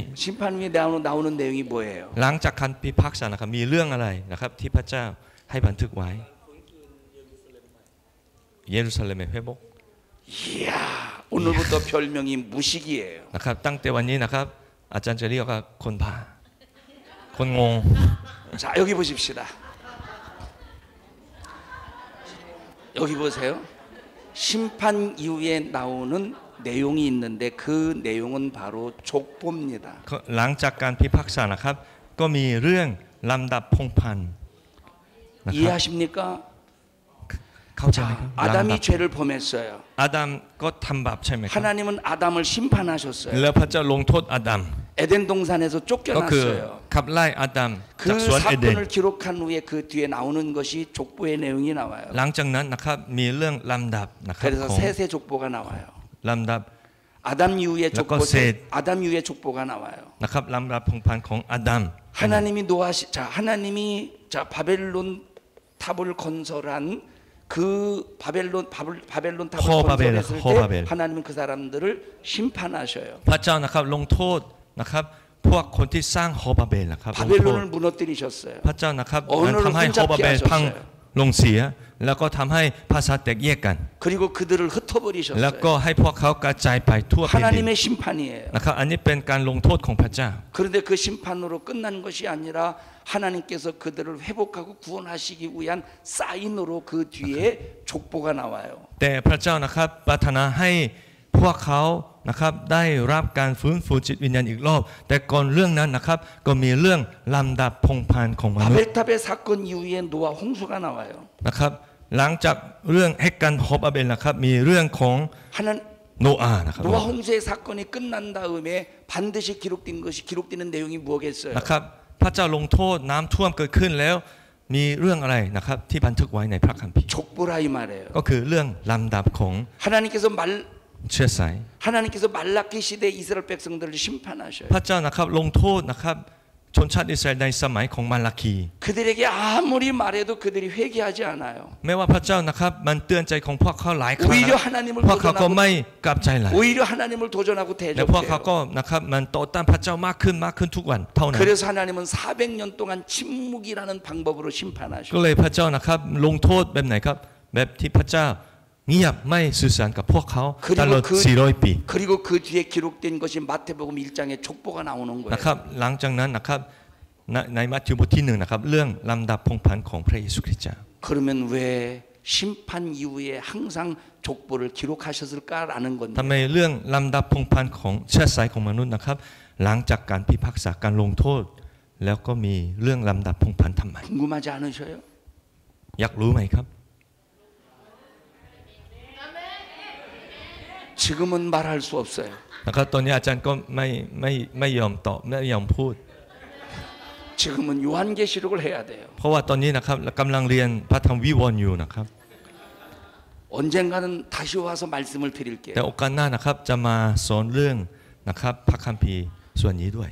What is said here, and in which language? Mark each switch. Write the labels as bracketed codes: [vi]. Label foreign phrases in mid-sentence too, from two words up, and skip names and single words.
[ko] 심판 후에 나오는 내용이 뭐예요? [th] หลังจากการพิพากษานะครับมีเรื่องอะไรนะครับที่พระเจ้าให้บันทึกไว้เยรูซาเล็ม 회복 [ko] 이야, 오늘부터 별명이 무식이에요. [th] นะครับตั้งแต่วันนี้นะครับอาจารย์จะเรียกว่าคนบ้าคนงง [ko] 자, 여기 보십시다. 여기 보세요. 심판 이후에 나오는 내용이 있는데 그 내용은 바로 족보입니다. [th] หลังจากการพิพากษานะครับก็มีเรื่องลำดับพงศ์พันธุ์นะครับ [ko] 이해하십니까? [th] เข้าใจไหมครับ [ko] 아담이 죄를 범했어요. [th] อาดัมก็ทำบาปใช่ไหมครับ [ko] 하나님은 아담을 심판하셨어요. [th] แล้วพระเจ้าลงโทษอาดัม [ko] 에덴 동산에서 [th] ก็คือ [ko] 쫓겨났어요. [th] ขับไล่อาดัม [ko] 그 [th] จากสวนเอเดน [ko] 사건을 기록한 후에 그 뒤에 나오는 것이 족보의 내용이 나와요. [th] หลังจากนั้นนะครับมีเรื่องลำดับนะครับ [ko] 그래서 [th] ของ [ko] 셋의 족보가 나와요. [th] ลำดับ [ko] 아담 이후의 족보, 셋. 아담 이후의 족보가 나와요. [th] นะครับลำดับพงศ์พันธุ์ของอาดัม [ko] 하나님이 자 바벨론 탑을 건설한 그 바벨론 탑을 건설했을 때 하나님은 그 사람들을 심판하셔요. [th] พระเจ้านะครับลงโทษนะครับพวกคนที่สร้างหอบาเบลนะครับลงโทษ [ko] 바벨론을 무너뜨리셨어요. [th] พระเจ้านะครับ [ko] 언어를 [th] ทำให้หอบาเบล [ko] 혼잡케 [th] พัง [ko] 하셨어요. [th] ลงเสียแล้วก็ทำให้ภาษาแตกแยกกัน [ko] 그리고 그들을 [th] แล้ว [ko] 흩어버리셨어요. [th] ก็ให้พวกเขากระจายไปทั่วแผ่นดิน [ko] 하나님의 심판이에요. [th] นะครับอันนี้เป็นการลงโทษของพระเจ้า [ko] 그런데 그 심판으로 끝난 것이 아니라 하나님께서 그들을 회복하고 구원하시기 위한 사인으로 그 뒤에 족보가 나와요. [th] แต่พระเจ้านะครับปรารถนาให้พวกเขานะครับได้รับการฟื้นฟูจิตวิญญาณอีกรอบแต่ก่อนเรื่องนั้นนะครับก็มีเรื่องลำดับพงศ์พันธ์ของมนุษย์ [ko] 바벨탑의 사건 이후에 노아 홍수가 나와요. [th] นะครับหลังจากเรื่องแห่งการพบอาเบลนะครับมีเรื่องของ [ko] 하나님 [th] โนอาห์นะครับ [ko] 노아 홍수의 사건이 끝난 다음에 반드시 기록되는 내용이 뭐겠어요? [th] นะครับพระเจ้าลงโทษน้ำท่วมเกิดขึ้นแล้วมีเรื่องอะไรนะครับที่บันทึกไว้ในพระคัมภีร์ [ko] 족보라 이 말이에요. [th] ก็คือเรื่องลำดับของ [ko] 하나님께서 [th] เชื้อสาย [ko] 하나님께서 말라기 시대 이스라엘 백성들을 심판하셔요. [th] พระเจ้านะครับลงโทษนะครับชนชาติอิสราเอลในสมัยของมาลาคี [ko] 그들에게 아무리 말해도 그들이 회개하지 않아요. [th] แม้ว่าพระเจ้านะครับมันเตือนใจของพวกเขาหลายครั้ง [ko] 오히려 하나님을 [th] พวกเขาก็ [ko] 도전하고 [th] ไม่กลับใจเลย [ko] 오히려 하나님을 도전하고 [th] แต่พวกเขา [ko] 대적해요. [th] ก็นะครับมันต่อต้านพระเจ้ามากขึ้นทุกวันเท่านั้น [ko] 그래서 하나님은 400년 동안 침묵이라는 방법으로 [th] ก็ [ko] 심판하셔요. [th] เลยพระเจ้านะครับลงโทษแบบไหนครับแบบที่พระเจ้าเงียบไม่สื่อสารกับพวกเขาตลอด400 ปี [ko] 그리고 그 뒤에 기록된 것이 마태복음 1장에 족보가 나오는 [th] นะ [ko] 거예요. [th] ครับหลังจากนั้นนะครับในมัทธิวบทที่1นะครับเรื่องลำดับพงศ์พันธ์ของพระเยซูคริสต์เจ้า [ko] 그러면 왜 심판 이후에 항상 족보를 기록하셨을까라는 [th] ทำ [ko] 건데 [th] ไมเรื่องลำดับพงศ์พันธ์ของเชื้อสายของมนุษย์นะครับหลังจากการพิพากษาการลงโทษ แล้วก็มีเรื่องลำดับพงศ์พันธ์ทำไม [ko] 궁금하지 않으셔요? [th] อยากรู้ไหมครับ [ko] 지금은 말할 수 없어요. [th] นะครับตอนนี้อาจารย์ก็ไม่ยอมตอบไม่ยอมพูด [ko] 지금은 요한계시록을 해야 돼요. [th] เพราะว่าตอนนี้นะครับกำลังเรียนพระธรรมวิวรณ์อยู่นะครับ [ko] 언젠가는 다시 와서 말씀을 [th] แต่ [ko] 드릴게요. [th] โอกาสหน้านะครับจะมาสอนเรื่องนะครับพระคัมภีร์ส่วนนี้ด้วย